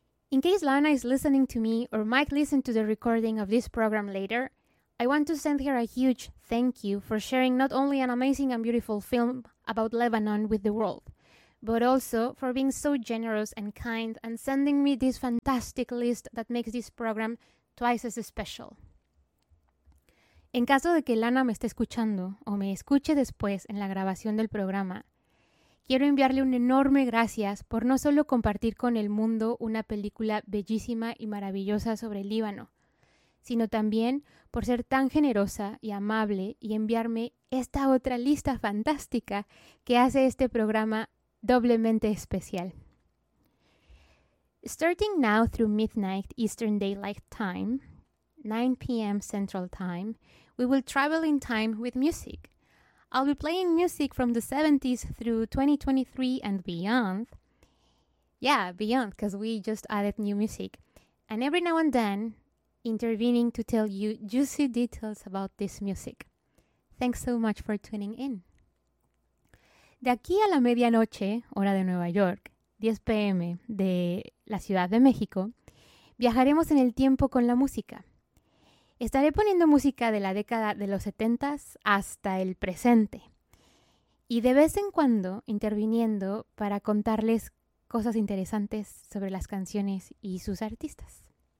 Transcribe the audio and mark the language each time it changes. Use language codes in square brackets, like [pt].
[en] In case Lana is listening to me or might listen to the recording of this program later, I want to send her a huge thank you for sharing not only an amazing and beautiful film about Lebanon with the world, but also for being so generous and kind and sending me this fantastic list that makes this program twice as special. [es] En caso de que Lana me esté escuchando o me escuche después en la grabación del programa, quiero enviarle un enorme gracias por no solo compartir con el mundo una película bellísima y maravillosa sobre el Líbano, sino también por ser tan generosa y amable y enviarme esta otra lista fantástica que hace este programa doblemente especial. [en] Starting now through midnight Eastern Daylight Time, 9 p.m. Central Time, we will travel in time with music. I'll be playing music from the 70s through 2023 and beyond. Yeah, beyond, because we just added new music. And every now and then, intervening to tell you juicy details about this music. Thanks so much for tuning in. [es] De aquí a la medianoche, hora de Nueva York, 10 p.m. de la Ciudad de México, viajaremos en el tiempo con la música. Estaré poniendo música de la década de los 70s hasta el presente. Y de vez en cuando interviniendo para contarles cosas interesantes sobre las canciones y sus artistas.